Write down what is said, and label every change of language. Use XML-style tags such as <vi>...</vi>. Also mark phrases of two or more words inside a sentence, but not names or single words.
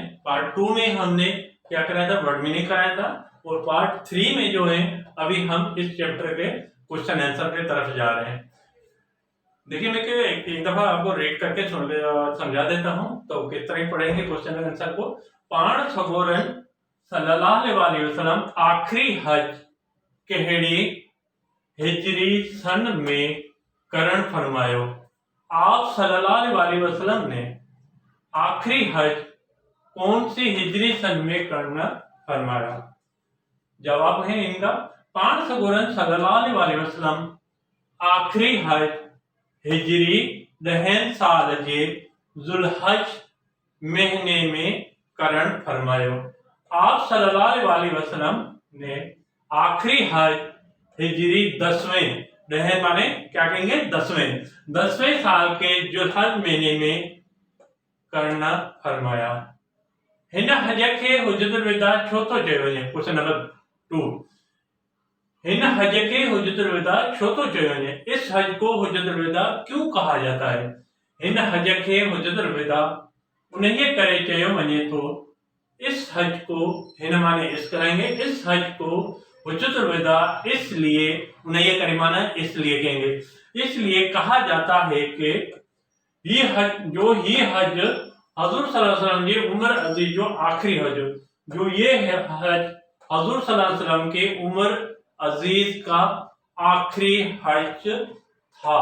<hi>पार्ट 2 में हमने क्या कराया था,</hi> <en>word meaning</en> <hi>कराया था। और पार्ट 3 में जो है अभी हम इस चैप्टर के</hi> <en>question answer</en> <hi>की तरफ जा रहे हैं। देखिए, मैं एक दफा आपको रीड करके समझा देता हूँ तो किस तरह पढ़ेंगे</hi> <en>question answer</en> <hi>को।</hi> <sd>पाण सगोरन</sd> <ar>صلى الله عليه وسلم</ar> <sd>आखिरी हज कहिड़ी हिजरी सन में करण फरमायो।</sd> <hi>आप</hi> <ar>صلى الله عليه وسلم</ar> <hi>ने आखिरी हज कौन सी हिजरी सन में करना फरमाया। जवाब है इनका,</hi> <sd>पाण सगोरन</sd> <ar>صلى الله عليه وسلم</ar> <sd>आखिरी हज हिजरी दहन साल जे जुलहज महीने में करण फरमायो।</sd> <hi>आप</hi> <ar>صلى الله عليه وسلم</ar> <hi>ने आखिरी हज हिजरी 10वें, दहन माने क्या कहेंगे, 10वें साल के जुलहज महीने में करना फरमाया।</hi> <sd>हिन हज के हुज्जतुल विदा छो तो चयो वञे।</sd> <en>question number</en> <sd>2, हिन हज के हुज्जतुल विदा छो तो चयो वञे।</sd> <hi>इस हज को हुज्जतुल विदा क्यों कहा जाता है।</hi> <sd>हिन हज के हुज्जतुल विदा उन्हें करे चयो वञे</sd> <hi>तो इस हज को, हिन माने इस करेंगे, इस हज को हुज्जतुल विदा इसलिए,</hi> <sd>उन्हें करे</sd> <hi>माना इसलिए कहेंगे, इसलिए कहा जाता है कि ये हज हजूर</hi> <ar>صلى الله عليه وسلم</ar> <hi>की उम्र अजीज जो आखिरी हज, जो ये हज हजूर</hi> <ar>صلى الله عليه وسلم</ar> <hi>के उम्र अजीज का आखिरी हज था।</hi>